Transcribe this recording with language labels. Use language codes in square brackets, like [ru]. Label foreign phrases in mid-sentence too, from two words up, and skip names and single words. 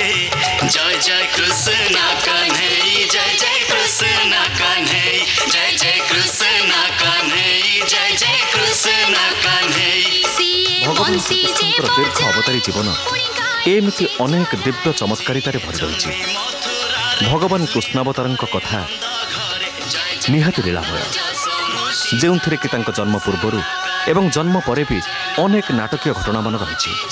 [hi] जय जय कृष्ण कन्हई जय जय कृष्ण कन्हई जय जय कृष्ण कन्हई जय जय कृष्ण कन्हई। [or] भगवान श्रीकृष्णଙ୍କର ଦୀର୍ଘ ଅବତାରୀ ଜୀବନ ଏମିତି ଅନେକ ଦିବ୍ୟ ଚମତ୍କାରିତାରେ ଭରି ରହିଛି। ଭଗବାନ କୃଷ୍ଣାବତାରଙ୍କ କଥା ନିହାତି ଲୀଳାମୟ, ଯେଉଁଥିରେ କି ତାଙ୍କ ଜନ୍ମ ପୂର୍ବରୁ ଏବଂ ଜନ୍ମ ପରେ ବି ଅନେକ ନାଟକୀୟ ଘଟଣାମାନ ରହିଛି।